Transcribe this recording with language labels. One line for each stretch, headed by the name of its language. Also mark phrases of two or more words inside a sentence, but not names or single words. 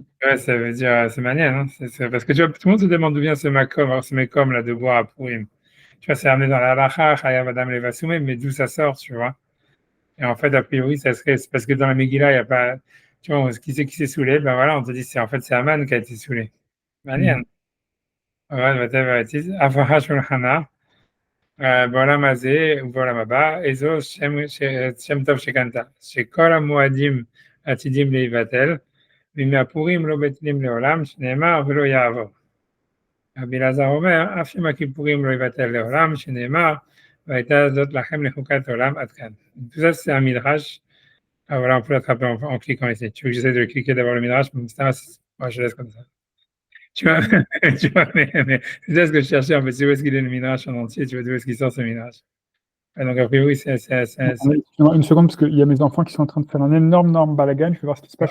French: Ouais, ça veut dire c'est manienne, hein. Parce que tu vois, tout le monde se demande d'où vient ce makom là de boire à Purim. Tu vois, c'est amené dans la halacha,
Hebrew: חייב אדם לבסומי,
French: mais d'où ça sort, tu vois. Et en fait, a priori, ça serait c'est parce que dans la Megillah, il n'y a pas, tu vois, qui c'est qui s'est saoulé, ben voilà, on te dit c'est en fait c'est Aman qui a été saoulé. Manienne. Mhm. Ouais,
English: whatever it is.
Hebrew: אברהם שולחנא. בעולם הזה ובעולם הבא, אזור שם טוב שקנתה, שכל המועדים עתידים להיבטל, וימי הפורים לא בטלים לעולם, שנאמר ולא יעבור. רבי אלעזר אומר, אף יום הכיפורים לא יבטל לעולם, שנאמר, והייתה זאת לכם לחוקת עולם עד כאן.
French: Tout ça, c'est un midrash. Ah, voilà, on peut l'attraper en cliquant ici. Tu veux que j'essaie de cliquer d'abord le midrash, mais ça, moi, je laisse comme ça. Tu vois, tu vois mais c'est ça ce que je cherchais, en fait, c'est où est-ce qu'il est le midrash en entier, tu vois d'où est-ce qu'il sort ce midrash. Ah, donc, a priori, Excuse-moi, une seconde, parce qu'il y a mes enfants qui sont en train de faire un énorme balagan. Je vais voir ce qui se passe, je